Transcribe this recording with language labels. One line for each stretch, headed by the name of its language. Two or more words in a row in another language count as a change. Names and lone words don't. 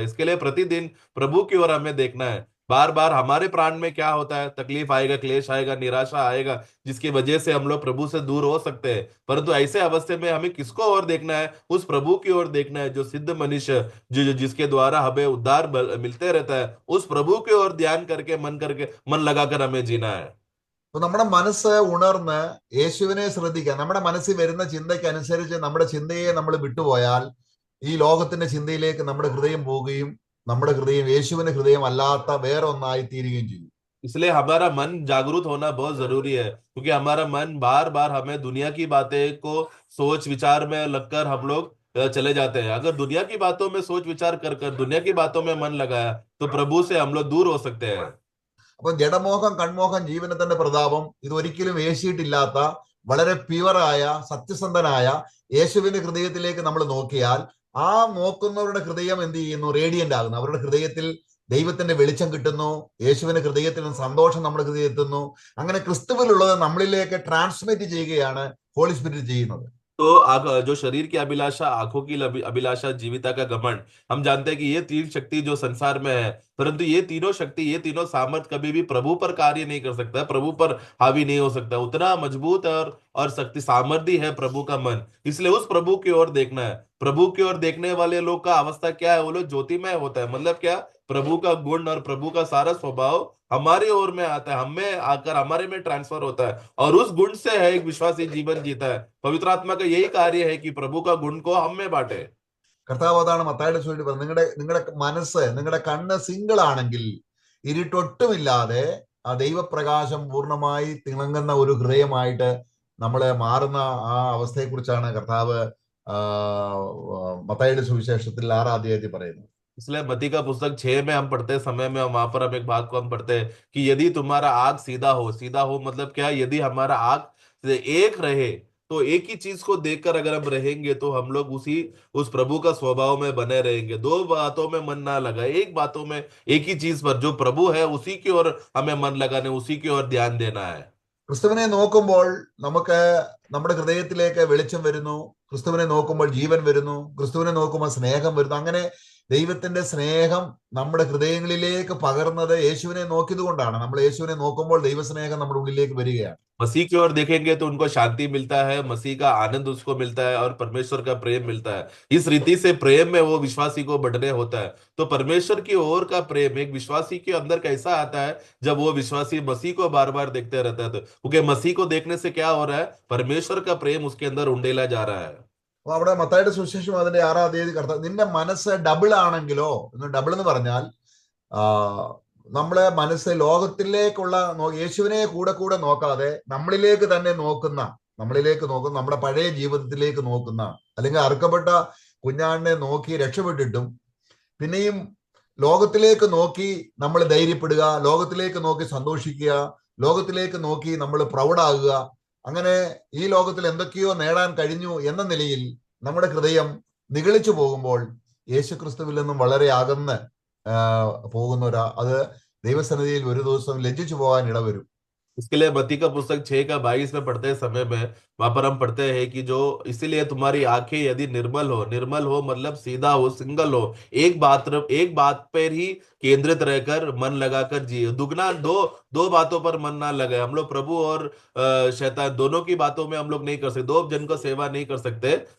Hindi: इसके लिए प्रतिदिन प्रभु की ओर हमें देखना है। बार बार हमारे प्राण में क्या होता है, तकलीफ आएगा, क्लेश आएगा, निराशा आएगा, जिसकी वजह से हम लोग प्रभु से दूर हो सकते हैं। परंतु ऐसे अवस्थे में हमें किसको और देखना है, उस प्रभु की ओर देखना है, जो सिद्ध मनुष्य, जो जिसके द्वारा हमें उद्धार मिलते रहता है, उस प्रभु की ओर ध्यान करके मन लगाकर हमें जीना है।
Malayalam: അപ്പൊ നമ്മുടെ മനസ്സ് ഉണർന്ന് യേശുവിനെ ശ്രദ്ധിക്കുക. നമ്മുടെ മനസ്സിൽ വരുന്ന ചിന്തയ്ക്ക് അനുസരിച്ച് നമ്മുടെ ചിന്തയെ നമ്മൾ വിട്ടുപോയാൽ ഈ ലോകത്തിന്റെ ചിന്തയിലേക്ക് നമ്മുടെ ഹൃദയം പോവുകയും നമ്മുടെ ഹൃദയം യേശുവിന്റെ ഹൃദയം അല്ലാത്ത വേറെ ഒന്നായി തീരുകയും ചെയ്യും.
Hindi: इसलिए हमारा मन जागरूक होना बहुत जरूरी है, क्योंकि हमारा मन बार बार हमें दुनिया की बातें को सोच विचार में लगकर हम लोग चले जाते हैं। अगर दुनिया की बातों में सोच विचार कर दुनिया की बातों में मन लगाया तो प्रभु से हम लोग दूर हो सकते हैं।
Malayalam: അപ്പൊ ജഡമോഹം, കൺമോഹം, ജീവനത്തിന്റെ പ്രതാപം, ഇതൊരിക്കലും ഏശിയിട്ടില്ലാത്ത വളരെ പ്യുവറായ സത്യസന്ധനായ യേശുവിന്റെ ഹൃദയത്തിലേക്ക് നമ്മൾ നോക്കിയാൽ ആ നോക്കുന്നവരുടെ ഹൃദയം എന്ത് ചെയ്യുന്നു? റേഡിയന്റ് ആകുന്നു. അവരുടെ ഹൃദയത്തിൽ ദൈവത്തിന്റെ വെളിച്ചം കിട്ടുന്നു. യേശുവിന്റെ ഹൃദയത്തിൽ നിന്ന് സന്തോഷം നമ്മുടെ ഹൃദയത്തിൽ എത്തുന്നു. അങ്ങനെ ക്രിസ്തുവിലുള്ളത് നമ്മളിലേക്ക് ട്രാൻസ്മിറ്റ് ചെയ്യുകയാണ് ഹോളി സ്പിരിറ്റ് ചെയ്യുന്നത്.
Hindi: तो जो शरीर की अभिलाषा, आंखों की अभिलाषा, जीविता का घमंड, हम जानते हैं कि ये तीन शक्ति जो संसार में है, परंतु ये तीनों शक्ति, ये तीनों सामर्थ कभी भी प्रभु पर कार्य नहीं कर सकता, प्रभु पर हावी नहीं हो सकता। उतना मजबूत और शक्ति सामर्थ्य है प्रभु का मन। इसलिए उस प्रभु की ओर देखना है। प्रभु की ओर देखने वाले लोग का अवस्था क्या है? वो लोग ज्योतिमय होता है। मतलब क्या? प्रभु का गुण और प्रभु का सारा स्वभाव हमारी ओर में आता है, हमें आकर हमारे में ट्रांसफर होता है, और उस गुण से है एक विश्वासी जीवन जीता है। पवित्र आत्मा का यही कार्य है कि प्रभु का गुण को हम में बांटे।
Malayalam: കർത്താവ് അതാണ് മത്തായിയുടെ സുവിശേഷത്തിൽ പറഞ്ഞത്, നിങ്ങളുടെ മനസ്സ്, നിങ്ങളുടെ കണ്ണ് സിംഗിൾ ആണെങ്കിൽ ഇരുട്ടൊട്ടുമില്ലാതെ ആ ദൈവപ്രകാശം പൂർണ്ണമായി തിളങ്ങുന്ന ഒരു ഹൃദയമായിട്ട് നമ്മളെ മാറുന്ന ആ അവസ്ഥയെക്കുറിച്ചാണ് കർത്താവ് മത്തായിയുടെ സുവിശേഷത്തിൽ 6-ാം അധ്യായത്തിൽ പറയുന്നത്.
Hindi: इसलिए मत्ती का पुस्तक 6 में हम पढ़ते समय में वहां पर हम एक बात को हम पढ़ते हैं कि यदि तुम्हारा आग सीधा हो मतलब क्या? यदि हमारा आग एक रहे, तो एक ही चीज को देखकर अगर हम रहेंगे तो हम लोग उस प्रभु का स्वभाव में बने रहेंगे। दो बातों में मन ना लगा, एक बातों में, एक ही चीज पर, जो प्रभु है उसी की ओर हमें मन लगाने, उसी की ओर ध्यान देना है।
Malayalam: ക്രിസ്തുവിനെ നോക്കുമ്പോൾ നമുക്ക് നമ്മുടെ ഹൃദയത്തിലേക്ക് വെളിച്ചം വരുന്നു. ക്രിസ്തുവിനെ നോക്കുമ്പോൾ ജീവൻ വരുന്നു. ക്രിസ്തുവിനെ നോക്കുമ്പോൾ സ്നേഹം വരുന്നു. അങ്ങനെ ദൈവത്തിന്റെ സ്നേഹം നമ്മുടെ ഹൃദയങ്ങളിലേക്ക് പകർന്നത് യേശുവിനെ നോക്കിയത് കൊണ്ടാണ്. നമ്മൾ യേശുവിനെ നോക്കുമ്പോൾ ദൈവസ്നേഹം നമ്മുടെ ഉള്ളിലേക്ക് വരികയാണ്.
Hindi: मसीह की ओर देखेंगे तो उनको शांति मिलता है, मसीह का आनंद उसको मिलता है, और परमेश्वर का प्रेम मिलता है। इस रीति से प्रेम में वो विश्वासी को बढ़ने होता है। तो परमेश्वर की ओर का प्रेम एक विश्वासी के अंदर कैसा आता है? जब वो विश्वासी मसीह को बार बार देखते रहता है। तो क्योंकि मसीह को देखने से क्या हो रहा है? परमेश्वर का प्रेम उसके अंदर उंडेला जा रहा है।
Malayalam: അപ്പൊ അവിടെ മത്തായിയുടെ സുവിശേഷം അതിന്റെ 6-ാം അധ്യായത്തിൽ കർത്താവ്, നിന്റെ മനസ്സ് ഡബിൾ ആണെങ്കിലോ, ഡബിൾ എന്ന് പറഞ്ഞാൽ നമ്മളെ മനസ്സ് ലോകത്തിലേക്കുള്ള യേശുവിനെ കൂടെ കൂടെ നോക്കാതെ നമ്മളിലേക്ക് തന്നെ നോക്കുന്ന, നമ്മുടെ പഴയ ജീവിതത്തിലേക്ക് നോക്കുന്ന, അല്ലെങ്കിൽ അറുക്കപ്പെട്ട കുഞ്ഞാടിനെ നോക്കി രക്ഷപ്പെട്ടിട്ടും പിന്നെയും ലോകത്തിലേക്ക് നോക്കി നമ്മൾ ധൈര്യപ്പെടുക, ലോകത്തിലേക്ക് നോക്കി സന്തോഷിക്കുക, ലോകത്തിലേക്ക് നോക്കി നമ്മൾ പ്രൗഢാകുക, അങ്ങനെ ഈ ലോകത്തിൽ എന്തൊക്കെയോ നേടാൻ കഴിഞ്ഞു എന്ന നിലയിൽ നമ്മുടെ ഹൃദയം നിഗളിച്ചു പോകുമ്പോൾ യേശുക്രിസ്തുവിൽ നിന്നും വളരെ അകന്ന് പോകുന്ന അത് ദൈവസന്നിധിയിൽ ഒരു ദിവസം ലജ്ജിച്ചു പോകാൻ ഇടവരും.
Hindi: इसके लिए मत्ती का पुस्तक 6:22 में पढ़ते समय में वहां पर हम पढ़ते हैं कि जो इसीलिए तुम्हारी आंखें यदि निर्मल हो मतलब सीधा हो, सिंगल हो, एक बात पर ही केंद्रित रहकर मन लगाकर जिए। दुगना दो बातों पर मन ना लगे। हम लोग प्रभु और शैतान दोनों की बातों में हम लोग नहीं कर सकते, दो जन का सेवा नहीं कर सकते।